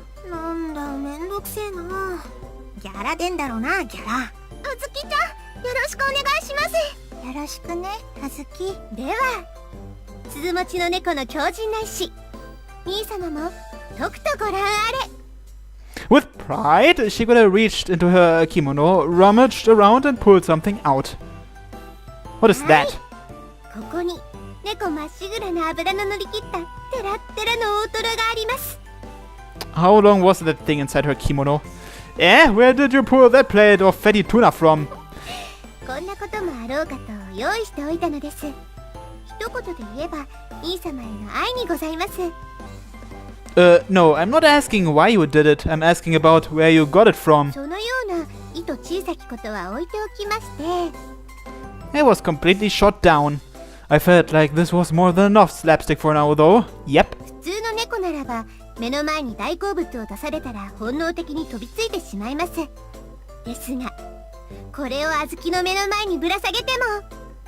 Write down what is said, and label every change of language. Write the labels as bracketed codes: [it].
[ja] なんだ、めんどくせえな。ギャラでんだろうな、ギャラ。あずきちゃん、よろしくお願いします。よろしくね、あずき。では鈴持ちの猫の強靭な意志、兄様もとくとご覧あれ。 [en] With pride, Shigure reached into her kimono, rummaged around and pulled something out. What is that? [ja] ここに猫まっしぐらな脂の乗り切ったテラッテラの大トロがあります。 [en] How long was that thing inside her kimono? Where did you pull that plate of fatty tuna from? [ja] こんなこともあろうかと用意しておいたのです。一言で言えば兄様への愛にございます。 [en] No, I'm not asking why you did it. I'm asking about where you got it from. [ja] そのような意図小さきことは置いておきまして。 [en] I was completely shot down. I felt like this was more than enough slapstick for now, though. Yep. [ja] 普通の猫ならば目の前に大好物を出されたら本能的に飛びついてしまいます。ですがこれを小豆の目の前にぶら下げても、